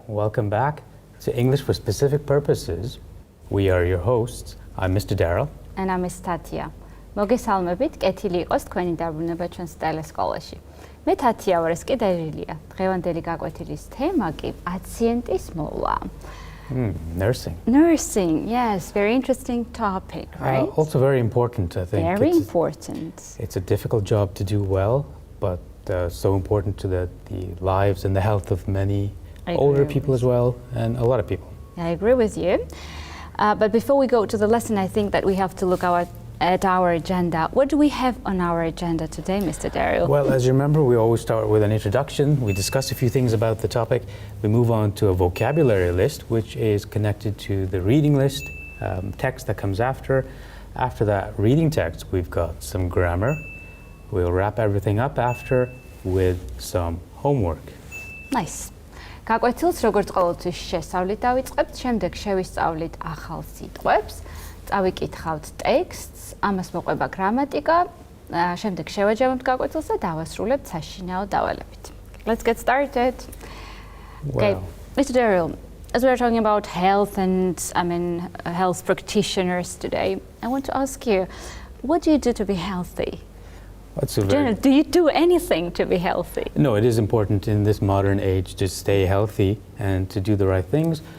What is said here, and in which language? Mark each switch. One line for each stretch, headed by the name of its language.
English: Welcome back to English for Specific Purposes. We are your hosts. I'm Mr. Daryl. And I'm Miss Tatia.
Georgian: მოგესალმებით, კეთილი იყოს თქვენი დაბრუნება ჩვენს ტელესკოლაში. მე თათია ვარ, ეს კი დერილია. დღევანდელი გაკვეთილის თემა კი პაციენტის მოვლა.
English: Nursing. Nursing, yes, very interesting topic, right? Also very important, I think. Very important. It's a difficult job to do well, but so important to the lives and the health of many older people as well, and a lot of people. I agree with you. But before we go to the lesson, I think that we have to look at our agenda. What do we have on our agenda today, Mr. Daryl? Well, as you remember, we always start with an introduction. We discuss a few things about the topic. We move on to a vocabulary list, which is connected to the reading list, text that comes after. After that reading text, we've got some grammar. We'll wrap everything up after with some homework. Nice.
Georgian: გაკვეთილს როგორც ყოველთვის შესწავლით დავიწყებთ, შემდეგ შევისწავლით ახალ სიტყვებს, წავიკითხავთ ტექსტს, ამას მოყვება გრამატიკა, შემდეგ შევაჯამოთ გაკვეთილს და დავასრულებთ საშინაო დავალებით.
English: Let's get started. Okay, Mr. Daryl, as we are talking about health and health practitioners today, I want to ask you, what do you do to be healthy? Do you do anything to be healthy? No, it is important in this modern age to stay healthy and to do the right things.